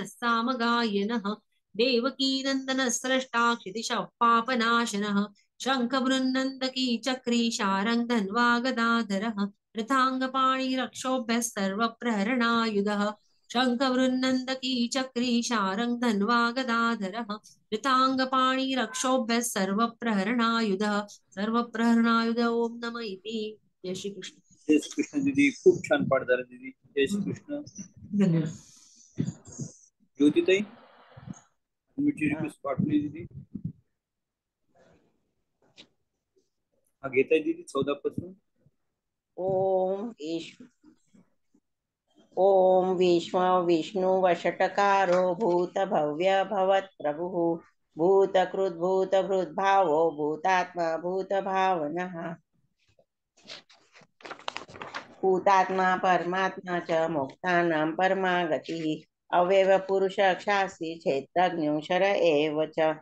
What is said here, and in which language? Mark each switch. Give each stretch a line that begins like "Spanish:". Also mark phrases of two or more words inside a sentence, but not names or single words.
Sanskrit: सामगायनः देवकीनन्दनः स्रष्टा क्षितिशः पापनाशनः शङ्खबृन्नन्दकी चक्री शारङ्ग धन्वा गदाधरः रथाङ्गपाणिरक्षोभ्यः सर्वप्रहरणायुधः शङ्खवृन्नन्दकी चक्री शारङ्ग धन्वा गदाधरः ऋताङ्गपाणिरक्षोभ्यः सर्वप्रहरणायुधः सर्वप्रहरणायुध ओम नमः इति.
Marathi: जय श्री कृष्ण. जय श्री कृष्ण दीदी, खूप छान पाठ झाला दीदी. जय श्री कृष्ण. धन्यवाद. ज्योतिताई तुमची रिक्वेस्ट पाठवली दीदी. हा घेताय दीदी 14 पासून.
Sanskrit: ओम विष्णु वषटकारो भूत भव्य भवत् प्रभुः भूतकृद्भूत भावो भूतात्मा भूत भावनः भूतात्मा परमात्मा च मोक्तानां परमा गतिः अव्यय पुरुष शास्त्री क्षेत्रज्ञोऽक्षर एव च